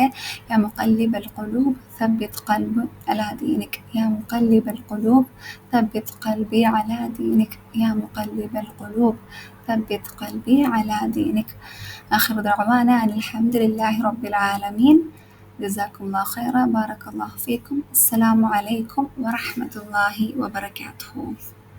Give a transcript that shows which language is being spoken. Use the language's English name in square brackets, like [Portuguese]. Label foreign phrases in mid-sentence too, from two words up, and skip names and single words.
[Arabic] يا مقلب القلوب ثبت قلبي على دينك. يا مقلب القلوب ثبت قلبي على دينك. يا مقلب القلوب ثبت قلبي على دينك. آخر دعوانا أن الحمد لله رب العالمين. جزاكم الله خيرا. بارك الله فيكم. السلام عليكم ورحمة الله وبركاته.